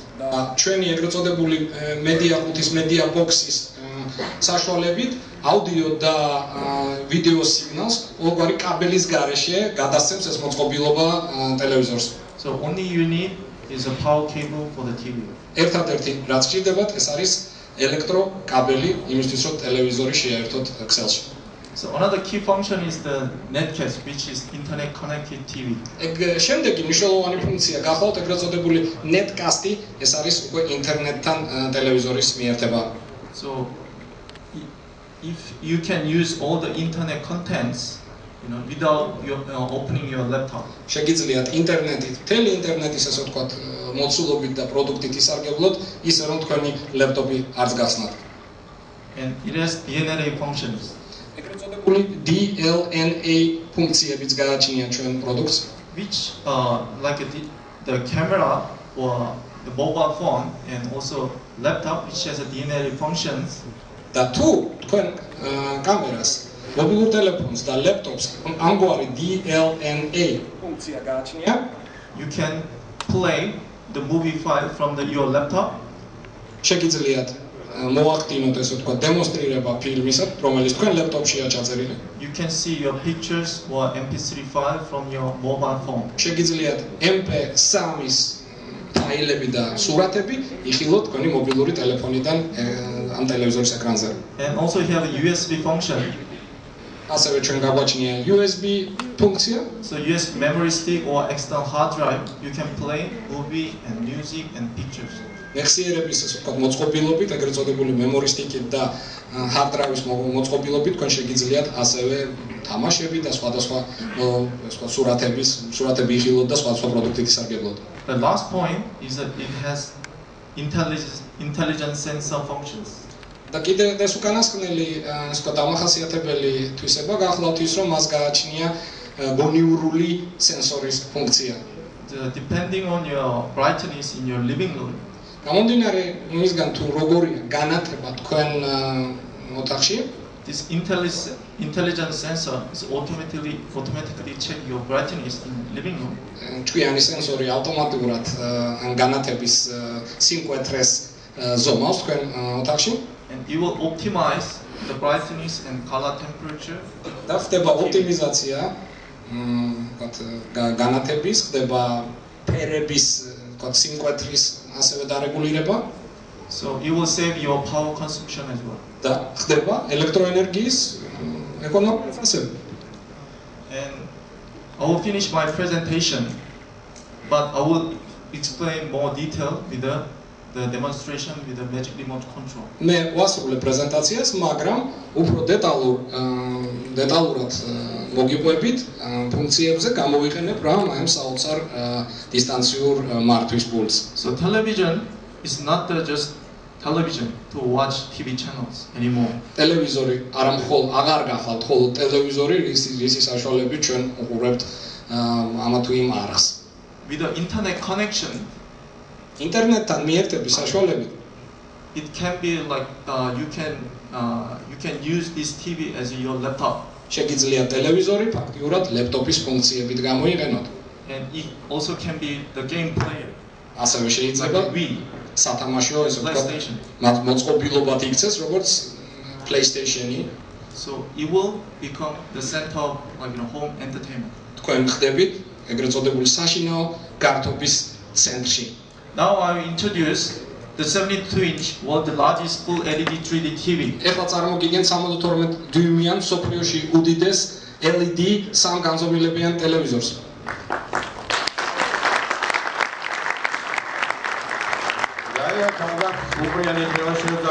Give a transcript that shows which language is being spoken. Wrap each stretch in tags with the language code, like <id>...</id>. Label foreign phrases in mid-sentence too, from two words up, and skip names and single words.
<ka>და ჩვენი ეგრეთ წოდებული</ka> <en>media box-</en> <ka>ის საშუალებით აუდიო და ვიდეო სიგნალს ოღონდ კაბელის გარეშე გადასცემს ეს მოწყობილობა ტელევიზორს.</ka> <en>So only you need is a power cable for the TV.</en> <ka>ერთადერთი რაც გჭირდებათ ეს არის ელექტრო კაბელი იმისთვის რომ ტელევიზორი შეერთოთ ქსელში.</ka> <en>So another key function is the netcast, which is internet connected TV.</en> <ka>ეგ შემდეგი მნიშვნელოვანი ფუნქცია გახლავთ ეგრეთ წოდებული netcast-ი, ეს არის უკვე ინტერნეტთან ტელევიზორის მიერთება.</ka> <en>So if you can use all the internet contents, without opening your laptop.</en> <ka>შეგიძლიათ ინტერნეტით, მთელი ინტერნეტის ასე ვთქვათ, მოცულობით და პროდუქტით ისარგებლოთ, ისე რომ თქვენი ლეპტოპი არც გახსნათ.</ka> <en>And it has DLNA functions.</en> <ka>ეგრეთ წოდებული DLNA ფუნქციებიც გააჩნია ჩვენ პროდუქტს,</ka> <en>which like the camera or the mobile phone and also laptop, which has a DLNA functions.</en> <ka>და თუ თქვენ კამერას, მობილურ ტელეფონს და ლეპტოპს ამგვარი DLNA ფუნქცია გააჩნია,</ka> <en>you can play the movie file from your laptop.</en> <ka>შეგიძლიათ მოახდინოთ ესე ვთქვათ დემონსტრირება ფილმისა, რომელიც თქვენ ლეპტოპშია ჩაწერილი.</ka> <en>You can see your pictures or MP3 file from your mobile phone.</en> <ka>შეგიძლიათ MP3-ის ფაილები და სურათები იხილოთ თქვენი მობილური ტელეფონიდან ამ ტელევიზორის ეკრანზე.</ka> <en>And also you have a USB function.</en> <ka>ასევე ჩვენ გაგვაჩნია USB ფუნქცია.</ka> <en>So USB memory stick or external hard drive, you can play movie and music and pictures.</en> <ka>ნეხსიერების ესე ვთქვათ მოწყობილობით, ეგრეთ წოდებული</ka> <en>memory stick-</en> <ka>ით და</ka> <en>hard drive-</en> <ka>ის მოწყობილობით თქვენ შეგიძლიათ ასევე თამაშები და სხვადასხვა სურათები იხილოთ და სხვადასხვა პროდუქტით ისარგებლოთ.</ka> <en>The last point is that it has intelligent sensor functions.</en> <ka>და კიდე ეს უკანასკნელი ასე ვთქვათ დამახასიათებელი თვისება გახლავთ ის რომ მას გააჩნია გონიურული სენსორის ფუნქცია.</ka> <en>Depending on your brightness in your living room.</en> <ka>გამომდინარე იმისგან თუ როგორია განათება თქვენ ოთახში,</ka> <en>this intelligent sensor is automatically check your brightness in living room.</en> <ka>ჭკვიანი სენსორი ავტომატურად ან განათების სიმკვეთრეს ზომავს თქვენ ოთახში.</ka> <en>And it will optimize the brightness and color temperature.</en> <ka>და ხდება ოპტიმიზაცია განათების, ხდება ფერების, ვთქვათ, სიმკვეთრის ასევე დარეგულირება.</ka> <en>So it will save your power consumption as well.</en> <ka>და ხდება ელექტროენერგიის ეკონომიაც ასევე.</ka> <en>And I will finish my presentation, but I will explain more detail with the demonstration with the magic remote control.</en> <ka>მე ვასრულებ პრეზენტაციას, მაგრამ უფრო დეტალურად მოგიყვებით ფუნქციებზე გამოვიყენებ რა ამ საოცარ დისტანციურ მართვის პულტს.</ka> <en>So television is not just television to watch TV channels anymore.</en> <ka>ტელევიზორი აღარ გახვალთ მხოლოდ ტელევიზორი, რის საშუალებით ჩვენ უყურებთ ამა თუ იმ არხს.</ka> <en>With the internet connection,</en> <ka>ინტერნეტთან მიერთების საშუალებით</ka> <en>it can be like you can use this TV as your laptop.</en> <ka>შეგიძლიათ ტელევიზორი ფაქტიურად ლეპტოპის ფუნქციებით გამოიყენოთ.</ka> <en>And it also can be the game player.</en> <ka>ასევე შეიძლება სათამაშო ესე PlayStation. ვთქვათ მოწყობილობად იქცეს როგორც PlayStation-ი.</ka> <en>So it will become the center of home entertainment.</en> <ka>თქვენ ხდებით ეგრეთ წოდებული საშინაო გართობის ცენტრში.</ka> <en>Now I will introduce the 72-inch world largest full LED 3D TV.</en> <ka>ეხლა წარმოგიდგენთ 72 დიუმიან მსოფლიოში უდიდეს LED სამგანზომილებიან ტელევიზორს. Gaya kavga upriyani neoshirda.</ka>